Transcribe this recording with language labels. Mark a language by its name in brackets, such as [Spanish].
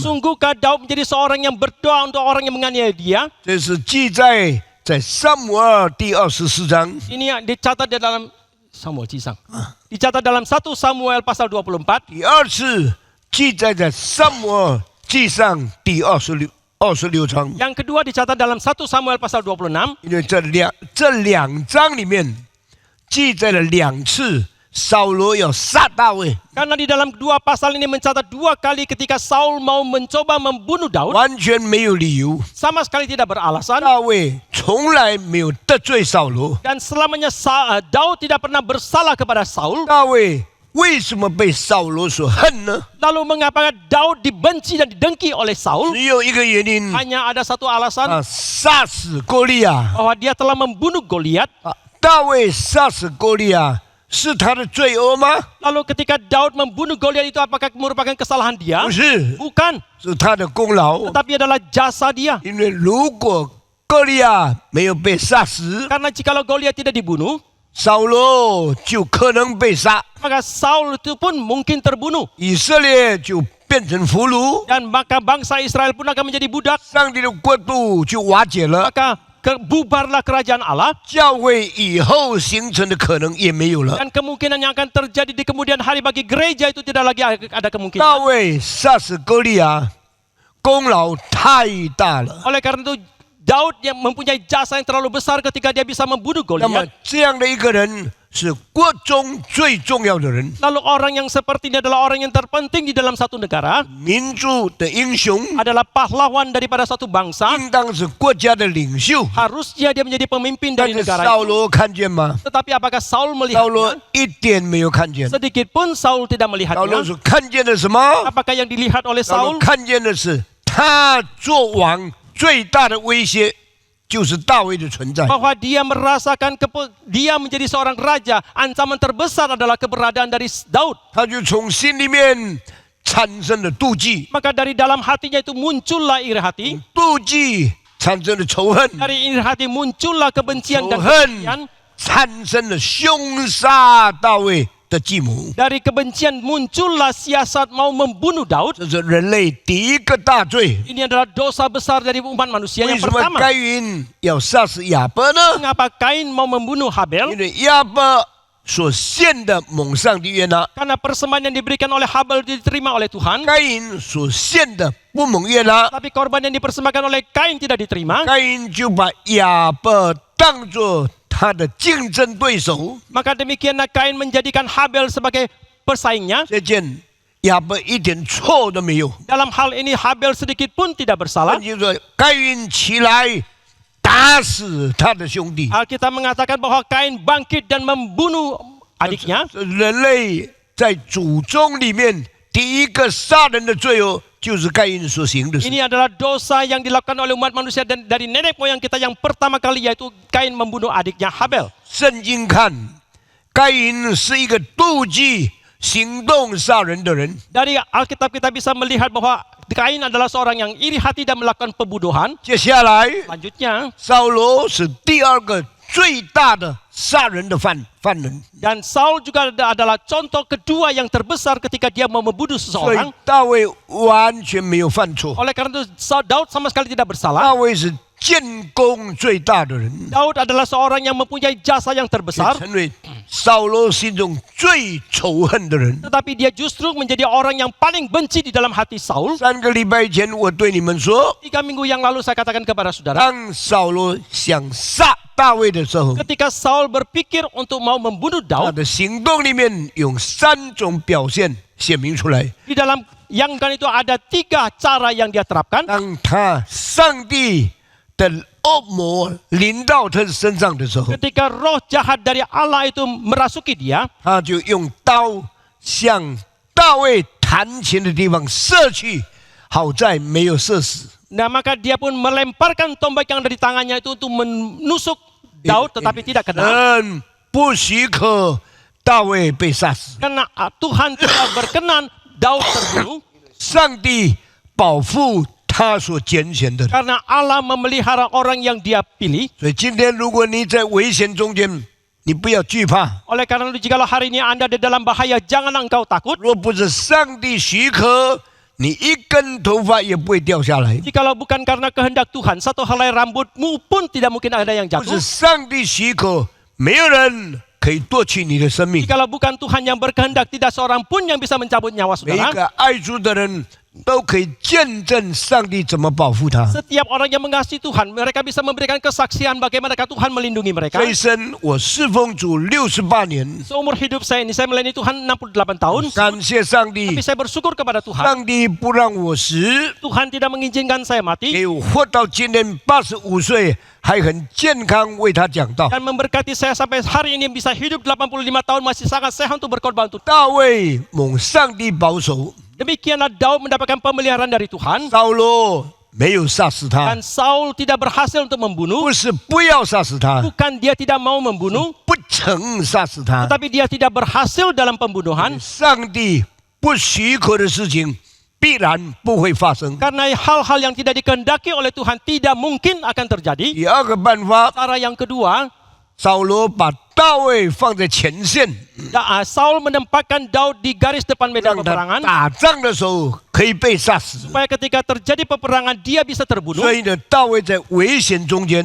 [Indonesian] Sungguhkah Daud menjadi seorang yang berdoa untuk orang yang menganiaya dia? [Chinese] 这是记载在撒母耳第24章。 [Indonesian] Ini yang dicatat di dalam Samuel Cisang. Dicatat dalam 1 Samuel pasal 24. [Chinese] 第二次记载在撒母耳记上第26章。 [Indonesian] Yang kedua dicatat dalam 1 Samuel pasal 26. [Chinese] 因为这两章里面记载了2次扫罗要杀大卫， [Indonesian] Karena di dalam dua pasal ini mencatat 2 kali ketika Saul mau mencoba membunuh Daud, [Chinese] 完全没有理由。 [Indonesian] sama sekali tidak beralasan. [Chinese] 大卫从来没有得罪扫罗， [Indonesian] Dan selamanya Daud tidak pernah bersalah kepada Saul. [Chinese] 大卫为什么被扫罗所恨呢？ [Indonesian] Lalu mengapa Daud dibenci dan didengki oleh Saul? [Chinese] 只有一个原因， [Indonesian] Hanya ada satu alasan, [Chinese] 杀死歌利亚。 [Indonesian] bahwa dia telah membunuh Goliat. [Chinese] 大卫杀死歌利亚是他的罪恶吗？ [Indonesian] Lalu ketika Daud membunuh Goliat itu apakah merupakan kesalahan dia? [Chinese] 不是， [Indonesian] Bukan, [Chinese] 是他的功劳。 [Indonesian] tetapi adalah jasa dia. [Chinese] 因为如果歌利亚没有被杀死， [Indonesian] Karena jikalau Goliat tidak dibunuh, [Chinese] 扫罗就可能被杀， [Indonesian] maka Saul itu pun mungkin terbunuh. [Chinese] 以色列就变成俘虏， [Indonesian] Dan maka bangsa Israel pun akan menjadi budak. [Chinese] 上帝的国度就瓦解了， [Indonesian] Maka bubarlah kerajaan Allah. [Chinese] 教会以后形成的可能也没有了。 [Indonesian] Dan kemungkinan yang akan terjadi di kemudian hari bagi gereja itu tidak lagi ada kemungkinan. [Chinese] 大卫杀死歌利亚，功劳太大了。 [Indonesian] Oleh karena itu Daud yang mempunyai jasa yang terlalu besar ketika dia bisa membunuh [Chinese] 那么 [Indonesian] Goliat. [Chinese] 这样的一个人是国中最重要的人， [Indonesian] Lalu orang yang seperti ini adalah orang yang terpenting di dalam satu negara, [Chinese] 民族的英雄， [Indonesian] adalah pahlawan daripada suatu bangsa. [Chinese] 应当是国家的领袖。 [Indonesian] Harusnya dia menjadi pemimpin [Chinese] 但 [Indonesian] dari [Chinese] 是 [Indonesian] negara [Chinese] 扫 [Indonesian] itu. [Chinese] 罗看见吗？ [Indonesian] Tetapi apakah Saul [Chinese] 扫罗 [Indonesian] melihatnya? [Chinese] 一点没有看见。 [Indonesian] Sedikit pun Saul tidak [Chinese] 扫罗 [Indonesian] melihatnya. [Chinese] 所看见的什么？ [Indonesian] Apakah yang dilihat oleh [Chinese] 扫罗 [Indonesian] Saul? [Chinese] 看见的是他做王最大的威胁就是大卫的存在。 [Indonesian] Bahwa dia merasakan dia menjadi seorang raja, ancaman terbesar adalah keberadaan dari Daud. [Chinese] 他就从心里面产生了妒忌， [Indonesian] Maka dari dalam hatinya itu muncullah iri hati. [Chinese] 妒忌产生了仇恨， [Indonesian] Dari iri hati muncullah kebencian dan [Chinese] 仇恨 [Indonesian] kebencian. [Chinese] 产生了凶杀大卫的计谋。 [Indonesian] Dari kebencian muncullah siasat mau membunuh Daud. [Chinese] 这是人类第一个大罪。 [Indonesian] Ini adalah dosa besar dari umat manusia [Chinese] 为 [Indonesian] yang [Chinese] 什么 [Indonesian] pertama. [Chinese] 该隐要杀死亚伯呢？ [Indonesian] Mengapa Kain mau membunuh Habel? [Chinese] 因为亚伯所献的蒙上帝悦纳， [Indonesian] Karena persembahan yang diberikan oleh Habel diterima oleh Tuhan. [Chinese] 该隐所献的不蒙悦纳， [Indonesian] Tapi korban yang dipersembahkan oleh Kain tidak diterima. [Chinese] 该隐就把亚伯当作他的竞争对手。 [Indonesian] Maka demikianlah Kain menjadikan Habel sebagai pesaingnya. [Chinese] 这件亚伯一点错都没有。 [Indonesian] Dalam hal ini Habel sedikit pun tidak bersalah. [Chinese] 就说该隐起来打死他的兄弟。 [Indonesian] Alkitab mengatakan bahwa Kain bangkit dan membunuh adiknya. [Chinese] 人类在祖宗里面第一个杀人的罪就是该隐所行的事。 [Indonesian] Ini adalah dosa yang dilakukan oleh umat manusia dan dari nenek moyang kita yang pertama kali, yaitu Kain membunuh adiknya Habel. [Chinese] 圣经看，该隐是一个妒忌、行动杀人的人。 [Indonesian] Dari Alkitab kita bisa melihat bahwa Kain adalah seorang yang iri hati dan melakukan pembunuhan. [Chinese] 接下来， [Indonesian] Selanjutnya, [Chinese] 扫罗是第二个最大的杀人的犯人。 [Indonesian] dan Saul juga adalah contoh kedua yang terbesar ketika dia mau membunuh [Chinese] 所以 [Indonesian] seseorang. [Chinese] 大卫完全没有犯错， [Indonesian] Oleh karena itu Daud sama sekali tidak bersalah. [Chinese] 大卫是建功最大的人， [Indonesian] Daud adalah seorang yang mempunyai jasa yang [Chinese] 也 [Indonesian] terbesar. [Chinese] 成为扫罗心中最仇恨的人。 [Indonesian] Tetapi dia justru menjadi orang yang paling benci di dalam hati Saul. [Chinese] 3个礼拜前，我对你们说， [Indonesian] 3 minggu yang lalu saya katakan kepada saudara, [Chinese] 当扫罗想杀大卫的时候， [Indonesian] ketika Saul berpikir untuk mau membunuh [Chinese] 他 [Indonesian] Daud, [Chinese] 的行动里面用3种表现显明出来。 [Indonesian] di dalam yang kan itu ada 3 cara yang dia terapkan. [Chinese] 当他上帝的恶魔临到他身上的时候， [Indonesian] Ketika roh jahat dari Allah itu merasuki dia, [Chinese] 他就用刀向大卫弹琴的地方射去，好在没有射死。 [Indonesian] nah maka dia pun melemparkan tombak yang ada di tangannya itu untuk menusuk Daud, tetapi tidak kena. [Chinese] 神不许可大卫被杀死， [Indonesian] Karena Tuhan tidak berkenan Daud terbunuh. [Chinese] 上帝保护他所拣选的人。 [Indonesian] Karena Allah memelihara orang yang dia pilih. [Chinese] 所以今天如果你在危险中间，你不要惧怕。 [Indonesian] Oleh karena itu jikalau hari ini Anda di dalam bahaya, jangan engkau takut. [Chinese] 若不是上帝许可，你一根头发也不会掉下来。 [Indonesian] Jikalau bukan karena kehendak Tuhan, satu helai rambutmu pun tidak mungkin ada yang [Chinese] 不 [Indonesian] jatuh. [Chinese] 是上帝许可，没有人可以夺取你的生命。 [Indonesian] Jikalau bukan Tuhan yang berkehendak, tidak seorang pun yang bisa mencabut nyawa [Chinese] 每一 [Indonesian] saudara. [Chinese] 个爱主的人都可以见证上帝怎么保护他。 [Indonesian] Setiap orang yang mengasihi Tuhan, mereka bisa memberikan kesaksian bagaimana Tuhan melindungi mereka. [Chinese] 这一生我侍奉主68年， [Indonesian] Seumur hidup saya ini, saya melayani Tuhan 68 tahun. [Chinese] 感谢上帝 [Indonesian] Tapi，saya bersyukur kepada Tuhan. [Chinese] 上帝不让我死， [Indonesian] Tuhan tidak mengizinkan saya mati [Chinese] 给我活到今年85岁，还很健康为他讲道。 [Indonesian] dan memberkati saya sampai hari ini bisa hidup 85 tahun masih sangat sehat untuk berkorban untuk. [Chinese] 大卫蒙上帝保守， [Indonesian] Demikianlah Daud mendapatkan pemeliharaan dari Tuhan [Chinese] 扫罗没有杀死他， [Indonesian] dan Saul tidak berhasil untuk membunuh. [Chinese] 不是不要杀死他， [Indonesian] Bukan dia tidak mau membunuh, [Chinese] 不曾杀死他。 [Indonesian] tetapi dia tidak berhasil dalam pembunuhan [Chinese] 上帝不许可的事情，必然不会发生。 [Indonesian] karena hal-hal yang tidak dikehendaki oleh Tuhan tidak mungkin akan terjadi. [Chinese] 第二个办法， [Indonesian] Cara yang kedua, [Chinese] 扫罗把大卫放在前线， [Indonesian] Saul menempatkan Daud di garis depan medan [Chinese] 让他 [Indonesian] peperangan [Chinese] 打仗的时候可以被杀死。 [Indonesian] supaya ketika terjadi peperangan dia bisa terbunuh. [Chinese] 所以呢，大卫在危险中间，